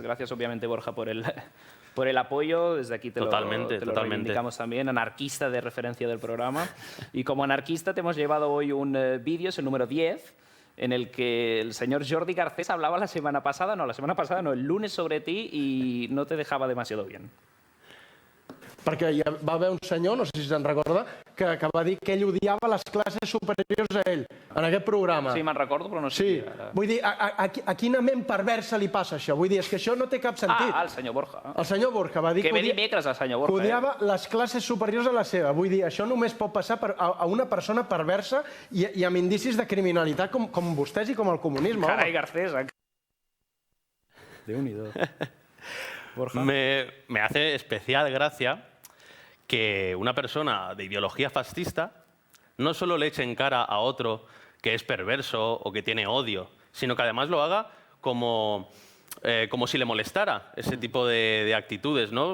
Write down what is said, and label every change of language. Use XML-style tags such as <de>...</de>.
<es>Gracias, obviamente, Borja, por el apoyo. Desde aquí te lo reivindicamos también. Anarquista de referencia del programa. Y como anarquista te hemos llevado hoy un vídeo, es el número 10, en el que el señor Jordi Garcés hablaba la semana pasada, el lunes sobre ti y no te dejaba demasiado bien.</es> <ca>Perquè hi va haver un senyor, no sé si se'n recorda, que va dir que ell odiava les classes superiors a ell, en aquest programa. Sí, me'n recordo, però no sé. Sí, vull dir, a quina ment perversa li passa això? Vull dir, és que això no té cap sentit. El senyor Borja. El senyor Borja va dir que dimecres, el senyor Borja, que odiava les classes superiors a la seva. Vull dir, això només pot passar a una persona perversa i amb indicis de criminalitat com vostès i com el comunisme. Carai, Garcés. Déu-n'hi-do. Borja.</ca> <es>Me hace especial gracia que una persona de ideología fascista no solo le eche en cara a otro que es perverso o que tiene odio, sino que además lo haga como si le molestara ese tipo de actitudes, ¿no?</es>